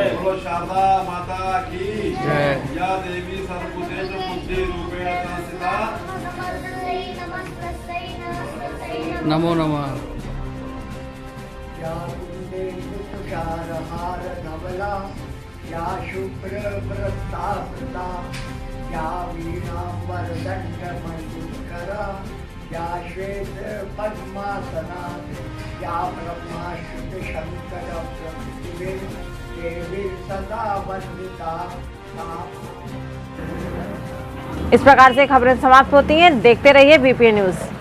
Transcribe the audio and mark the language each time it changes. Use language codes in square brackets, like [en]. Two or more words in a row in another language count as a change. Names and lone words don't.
[hi] बोलो शारदा माता की जय। [sa] या देवी सर्वभूतेषु बुद्धि रूपेण संस्थिता नमो नमः। या तुषारहार धवला या शुभ्रमरस्तावृता या वीणाम्बरदण्डमण्डितकरा या श्वेतपद्मासना या ब्रह्माशुकशङ्करप्रभृतिभिः देवी सदा वन्दिता। [hi] इस प्रकार से खबरें समाप्त होती हैं। देखते रहिए बीपीएन न्यूज।